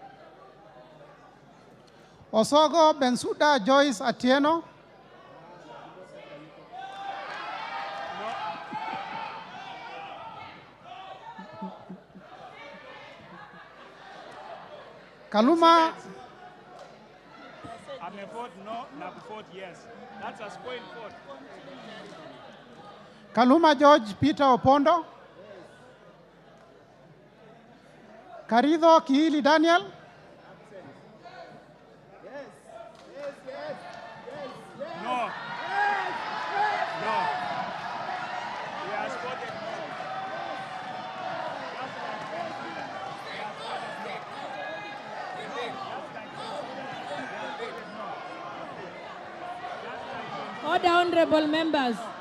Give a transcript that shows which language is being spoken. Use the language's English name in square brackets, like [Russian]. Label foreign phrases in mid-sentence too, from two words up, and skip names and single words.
[English] Osogo Bensuda Joyce Atieno, Kaluma I may vote no, now vote yes. That's a spoiled vote. Kaluma George Peter Opondo, Karido Kihili Daniel, No. No. He has voted no. Order, honorable members.